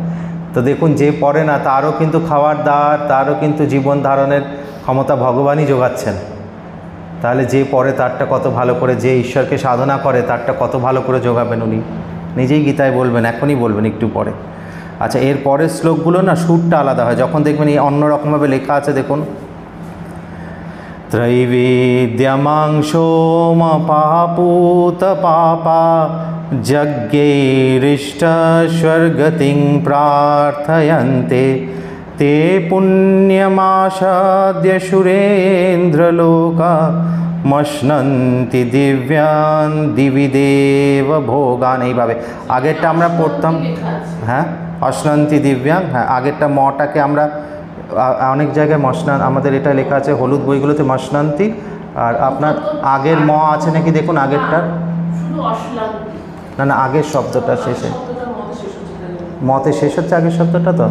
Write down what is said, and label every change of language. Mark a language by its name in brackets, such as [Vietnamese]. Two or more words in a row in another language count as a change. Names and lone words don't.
[Bangla] তো দেখুন, যে পড়ে না তারও কিন্তু খাওয়ার দাওয়ার, তারও কিন্তু জীবন ধারণের ক্ষমতা ভগবানই যোগাচ্ছেন। তাহলে যে পড়ে তারটা কত ভালো করে, যে ঈশ্বরকে সাধনা করে তারটা কত ভালো করে যোগাবেন উনি, নিজেই গীতায় বলবেন, এখনই বলবেন একটু পরে। আচ্ছা, এর পরের শ্লোকগুলো না সুরটা আলাদা হয়, যখন দেখবেন এই অন্যরকমভাবে লেখা আছে। দেখুন, [Sanskrit] त्रैवेद्यमांशोमपापूत पापा यज्ञैरिष्ट स्वर्गतिं प्रार्थयन्ते ते पुण्यमासाद्य सुरेन्द्रलोका मश्नन्ति दिव्यान् दिवि देव भोगान। [Bangla] এইভাবে আগেরটা আমরা পড়তাম, হ্যাঁ, [Sanskrit] অশ্নন্তি দিব্যাং। [Bangla] হ্যাঁ, আগেরটা মটাকে আমরা অনেক জায়গায় মশনান, আমাদের এটা লেখা আছে হলুদ বইগুলোতে মশনান্তি। আর আপনার আগের ম আছে নাকি দেখুন, আগেরটা না, না আগের শব্দটা শেষে, মতে শেষ হচ্ছে আগের শব্দটা তো।